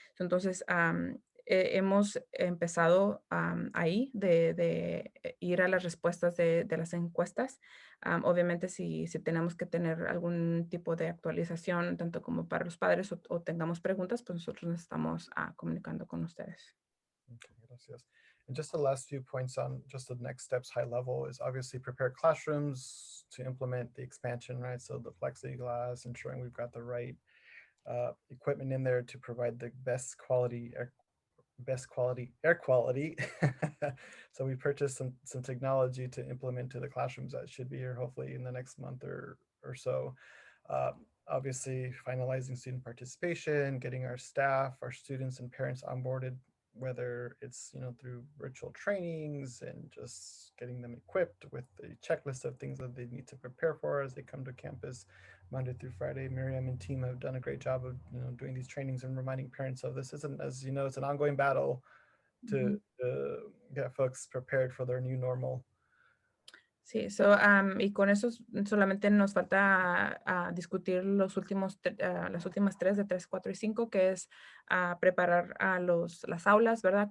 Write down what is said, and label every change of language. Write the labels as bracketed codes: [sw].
[es] Entonces, hemos empezado ahí de ir a las respuestas de las encuestas. Obviamente, si tenemos que tener algún tipo de actualización, tanto como para los padres o tengamos preguntas, pues nosotros nos estamos comunicando con ustedes. Okay, gracias. [en] And just the last few points on just the next steps high level is obviously prepare classrooms to implement the expansion, right? So the plexiglass, ensuring we've got the right equipment in there to provide the best quality best quality air quality. So we purchased some technology to implement to the classrooms that should be here hopefully in the next month or so. Obviously finalizing student participation, getting our staff, our students and parents onboarded, whether it's, you know, through virtual trainings and just getting them equipped with a checklist of things that they need to prepare for as they come to campus Monday through Friday. Miriam and team have done a great job of, you know, doing these trainings and reminding parents of this isn't, as you know, it's an ongoing battle to get folks prepared for their new normal. [es] Sí, y con eso solamente nos falta discutir las últimas 3 de 3, 4 y 5, que es preparar las aulas, ¿verdad?